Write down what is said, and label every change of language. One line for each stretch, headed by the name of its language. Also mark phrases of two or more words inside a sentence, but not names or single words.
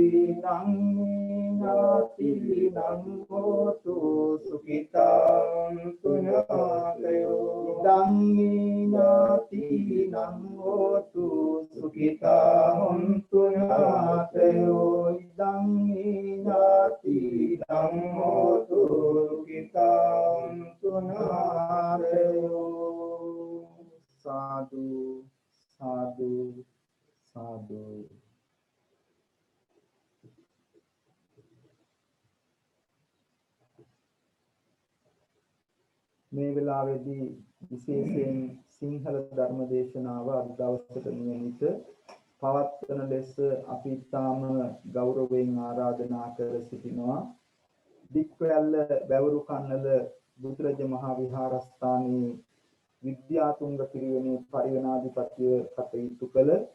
Pali: නං හෝතු සුඛිතාං තුඤ්ඤාතයෝ ඉදං ඥාතිනං හෝතු සුඛිතාං තුඤ්ඤාතයෝ ඉදං ඥාතිනං හෝතු සුඛිතාං තුඤ්ඤාතයෝ සාදු සාදු සාදු
Sinhala: මේ වෙලාවේදී විශේෂයෙන් සිංහල ධර්ම දේශනාව අද දවසට නියමිත පවත්වන ලෙස අපි තාම ගෞරවයෙන් ආරාධනා කර සිටිනවා දික්වැල්ල බැවරු කන්නල බුදුරජ මහා විහාරස්ථානයේ විද්‍යාතුංග පිරිවෙනේ පරිවේනාධිපතිව කටයුතු කළ